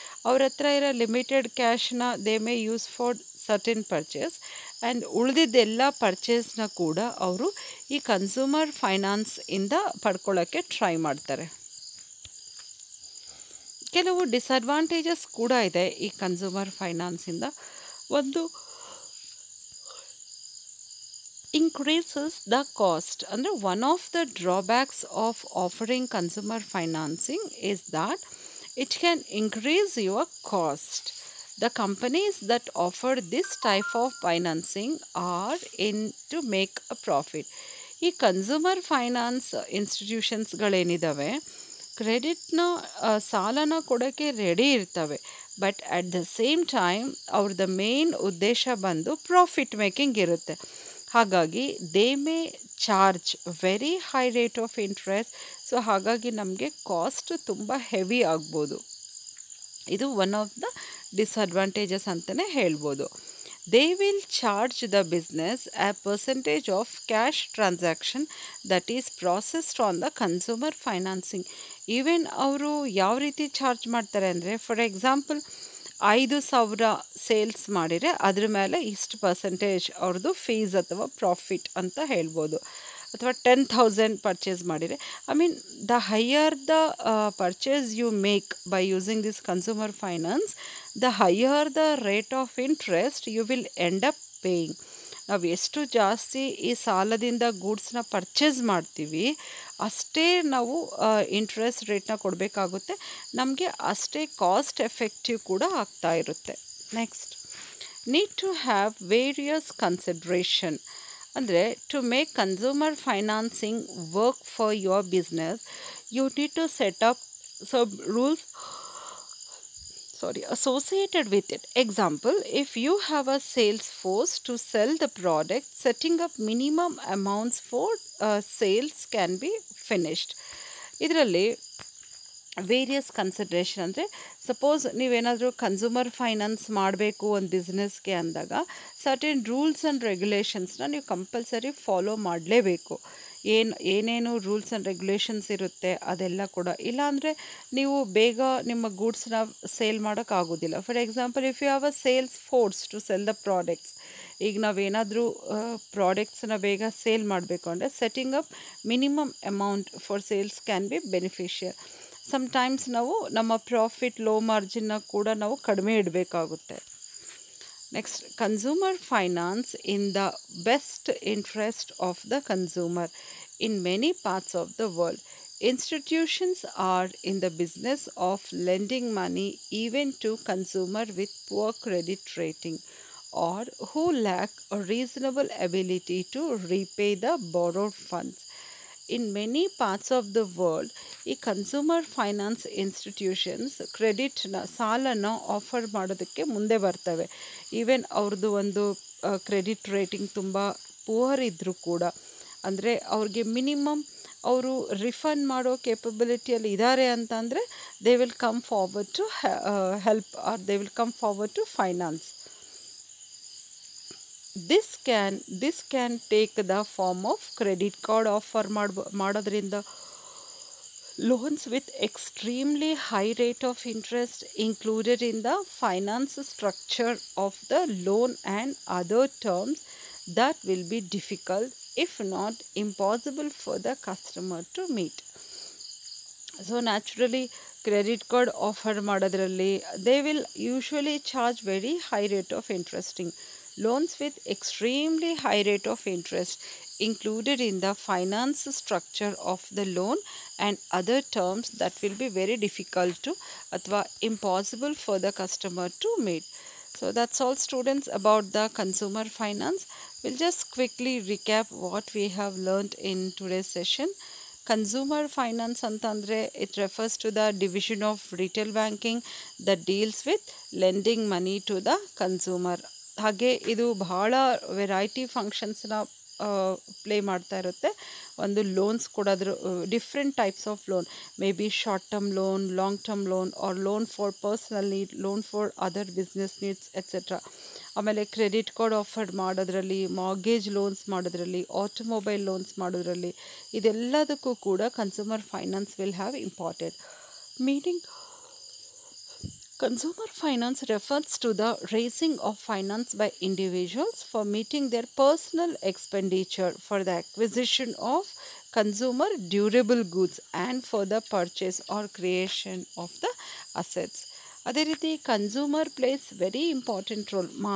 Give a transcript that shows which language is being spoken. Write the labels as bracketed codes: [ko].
[kn] ಅವ್ರ ಹತ್ರ ಇರೋ limited ಕ್ಯಾಶ್ನ [en] they may use for certain purchase [kn] and ಉಳಿದಿದ್ದೆಲ್ಲ ಪರ್ಚೇಸ್ನ ಕೂಡ ಅವರು ಈ ಕನ್ಸ್ಯೂಮರ್ ಫೈನಾನ್ಸ್ ಇಂದ ಪಡ್ಕೊಳ್ಳೋಕ್ಕೆ ಟ್ರೈ ಮಾಡ್ತಾರೆ. ಕೆಲವು ಡಿಸಡ್ವಾಂಟೇಜಸ್ ಕೂಡ ಇದೆ ಈ ಕನ್ಸ್ಯೂಮರ್ ಫೈನಾನ್ಸಿಂದ. [en] ಒಂದು increases the cost. Under one of the drawbacks of offering consumer financing is that it can increase your cost. The companies that offer this type of financing are in to make a profit. [kn] ಈ consumer finance ಇನ್ಸ್ಟಿಟ್ಯೂಷನ್ಸ್ಗಳೇನಿದ್ದಾವೆ ಕ್ರೆಡಿಟ್ನ ಸಾಲನ ಕೊಡೋಕ್ಕೆ ready ಇರ್ತವೆ. [en] but at the same time [kn] ಅವ್ರದ್ದು main ಉದ್ದೇಶ ಬಂದು profit making ಇರುತ್ತೆ. [en] ಹಾಗಾಗಿ they may charge very high rate of interest. [kn] So ಹಾಗಾಗಿ ನಮಗೆ ಕಾಸ್ಟ್ ತುಂಬ ಹೆವಿ ಆಗ್ಬೋದು. ಇದು [en] one of the disadvantages [kn] ಅಂತಲೇ ಹೇಳ್ಬೋದು. [en] They will charge the business a percentage of cash transaction that is processed on the consumer financing. [kn] Even ಅವರು ಯಾವ ರೀತಿ ಚಾರ್ಜ್ ಮಾಡ್ತಾರೆ ಅಂದರೆ, [en] for example [kn] 5,000 ಸೇಲ್ಸ್ ಮಾಡಿದರೆ ಅದ್ರ ಮೇಲೆ ಇಷ್ಟು ಪರ್ಸೆಂಟೇಜ್ ಅವ್ರದ್ದು ಫೀಸ್ ಅಥವಾ ಪ್ರಾಫಿಟ್ ಅಂತ ಹೇಳ್ಬೋದು. ಅಥವಾ 10,000 ಪರ್ಚೇಸ್ ಮಾಡಿದರೆ, [en] I mean the higher the purchase you make by using this consumer finance, the higher the rate of interest you will end up paying. [kn] ನಾವು ಎಷ್ಟು ಜಾಸ್ತಿ ಈ ಸಾಲದಿಂದ ಗೂಡ್ಸ್ನ ಪರ್ಚೇಸ್ ಮಾಡ್ತೀವಿ ಅಷ್ಟೇ ನಾವು ಇಂಟ್ರೆಸ್ಟ್ ರೇಟ್ನ ಕೊಡಬೇಕಾಗುತ್ತೆ. ನಮಗೆ ಅಷ್ಟೇ ಕಾಸ್ಟ್ ಎಫೆಕ್ಟಿವ್ ಕೂಡ ಆಗ್ತಾ ಇರುತ್ತೆ. [en] Next, need to have various consideration. ಅಂದರೆ to make consumer financing work for your business you need to set up some rules. associated with it. Example, if you have a sales force to sell the product, setting up minimum amounts for sales can be finished. [kn] ಇದರಲ್ಲಿ various consideration ಅಂದರೆ suppose ನೀವೇನಾದರೂ consumer finance ಮಾಡಬೇಕು ಒಂದು ಬಿಸ್ನೆಸ್ಗೆ ಅಂದಾಗ [en] certain rules and ರೆಗ್ಯುಲೇಷನ್ಸ್ನ [kn] ನೀವು compulsory follow ಮಾಡಲೇಬೇಕು. ಏನೇನು rules and regulations ಇರುತ್ತೆ ಅದೆಲ್ಲ ಕೂಡ, ಇಲ್ಲಾಂದರೆ ನೀವು ಬೇಗ ನಿಮ್ಮ ಗೂಡ್ಸ್ನ ಸೇಲ್ ಮಾಡೋಕ್ಕಾಗೋದಿಲ್ಲ. [en] for example, if you have a sales force to sell the products, [kn] ಈಗ ನಾವೇನಾದರೂ ಪ್ರಾಡಕ್ಟ್ಸನ್ನ ಬೇಗ ಸೇಲ್ ಮಾಡಬೇಕು ಅಂದರೆ [en] Setting up minimum amount for sales can be beneficial. [kn] Sometimes ನಾವು ನಮ್ಮ ಪ್ರಾಫಿಟ್ ಲೋ ಮಾರ್ಜಿನ್ನ ಕೂಡ ನಾವು ಕಡಿಮೆ ಇಡಬೇಕಾಗುತ್ತೆ. [en] Next, consumer finance in the best interest of the consumer. In many parts of the world, institutions are in the business of lending money even to consumers with poor credit rating or who lack a reasonable ability to repay the borrowed funds. In many parts of the world, [kn] ಈ consumer finance institutions ಕ್ರೆಡಿಟ್ನ ಸಾಲನ offer ಮಾಡೋದಕ್ಕೆ ಮುಂದೆ ಬರ್ತವೆ. Even ಅವ್ರದ್ದು ಒಂದು credit rating ತುಂಬ poor ಇದ್ದರೂ ಕೂಡ, ಅಂದರೆ ಅವ್ರಿಗೆ ಮಿನಿಮಮ್ ಅವರು ರಿಫಂಡ್ ಮಾಡೋ ಕೇಪಬಿಲಿಟಿಯಲ್ಲಿ ಇದ್ದಾರೆ ಅಂತ ಅಂದರೆ [en] They will come forward to help or they will come forward to finance. This can take the form of credit card offer ಮಾಡೋದ್ರಿಂದ, loans with extremely high rate of interest included in the finance structure of the loan and other terms that will be difficult, if not impossible, for the customer to meet. So naturally, credit card offer ಮಾಡೋದ್ರಲ್ಲಿ they will usually charge very high rate of interesting. Loans with extremely high rate of interest included in the finance structure of the loan and other terms that will be very difficult to athwa impossible for the customer to meet. So that's all, students, about the consumer finance. We'll just quickly recap what we have learned in today's session. Consumer finance antandre, it refers to the division of retail banking that deals with lending money to the consumer. [kn] ಹಾಗೆ ಇದು ಬಹಳ variety ಫಂಕ್ಷನ್ಸ್ನ play ಮಾಡ್ತಾ ಇರುತ್ತೆ. [en] ಒಂದು ಲೋನ್ಸ್ ಕೊಡೋದ್ರ different types of loan, may be short term loan, long term loan, or loan for personal need, loan for other business needs etcetera. ಆಮೇಲೆ credit card offer ಮಾಡೋದ್ರಲ್ಲಿ, mortgage loans ಮಾಡೋದ್ರಲ್ಲಿ, automobile loans ಮಾಡೋದ್ರಲ್ಲಿ, [kn] ಇದೆಲ್ಲದಕ್ಕೂ ಕೂಡ [en] Consumer finance will have important meaning. Consumer finance refers to the raising of finance by individuals for meeting their personal expenditure for the acquisition of consumer durable goods and for the purchase or creation of the assets. [kn] ಅದೇ ರೀತಿ [en] Consumer plays very important role.